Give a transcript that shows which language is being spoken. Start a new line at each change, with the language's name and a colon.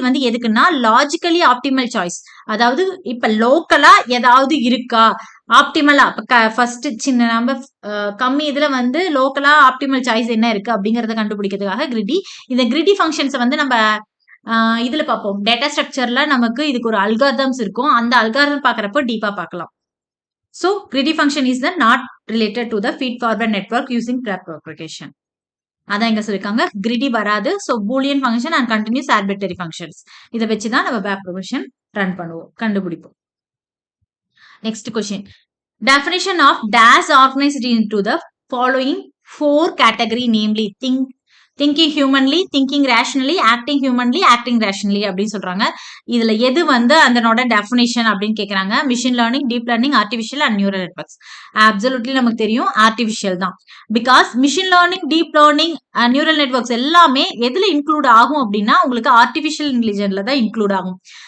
Tamil: இது வந்து எதுக்குன்னா லாஜிக்கலி ஆப்டிமல் சாய்ஸ். அதாவது இப்ப லோக்கலா ஏதாவது இருக்கா ஆப்டிமலா ஃபர்ஸ்ட் சின்ன நம்ம கம்மி இதுல வந்து லோக்கலா ஆப்டிமல் சாய்ஸ் என்ன இருக்கு அப்படிங்கறத கண்டுபிடிக்கிறதுக்காக கிரிடி. இந்த கிரிடி ஃபங்க்ஷன்ஸ் வந்து நம்ம இதுல பார்ப்போம். டேட்டா ஸ்ட்ரக்சர்ல நமக்கு இதுக்கு ஒரு அல்காரிதம்ஸ் இருக்கும். அந்த அல்காரிதம் பாக்குறப்போ டீப்பா பார்க்கலாம்.
English: So greedy function is the not related to the feed forward network using back propagation.
Tamil: அதான் இங்க சொல்லிருக்காங்க. கிரிடி வராது.
English: So boolean function and continuous arbitrary functions.
Tamil: இத வச்சு தான் நம்ம back propagation ரன் பண்ணுவோம், கண்டுபிடிப்போம்.
English: Next question. Definition of dash organized into the following 4 category, namely thinking humanly, thinking rationally, acting humanly, acting rationally
Tamil: அப்படின்னு சொல்றாங்க. இதுல எது வந்து அதனோட டெஃபினிஷன் அப்படின்னு கேக்குறாங்க. Machine learning, deep learning, artificial and neural networks. Absolutely நமக்கு தெரியும் ஆர்டிஃபிஷியல் தான். Because machine learning, deep learning, neural networks எல்லாமே எதுல இன்க்ளூட் ஆகும் அப்படின்னா உங்களுக்கு ஆர்டிஃபிஷியல் இன்டெலிஜென்ட்ல தான் இன்க்ளூட் ஆகும்.